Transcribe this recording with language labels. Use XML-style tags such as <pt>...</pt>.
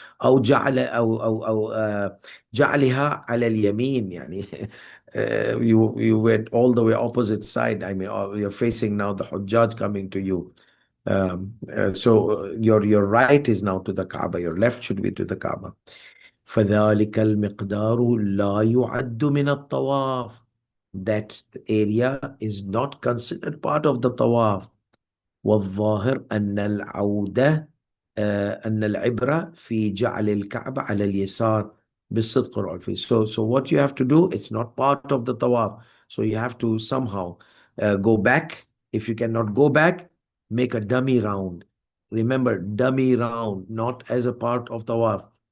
<ar>أو جعل أو جعلها على اليمين يعني</ar> <en>you went all the way opposite side. I mean, you're facing now the Hujjaj coming to you. So your right is now to the Kaaba, your left should be to the Kaaba.</en> <ar>فذلك المقدار لا يعد من الطواف.</ar> <en>That area is not considered part of the tawaf.</en> <ar>والظاهر أن العودة أن العبرة في جعل الكعبة على اليسار بالصدق والعفو.</ar> <en>So what you have to do, it's not part of the tawaf. So you have to somehow go back. If you cannot go back, make a dummy round. Remember, dummy round, not as a part of tawaf.</en>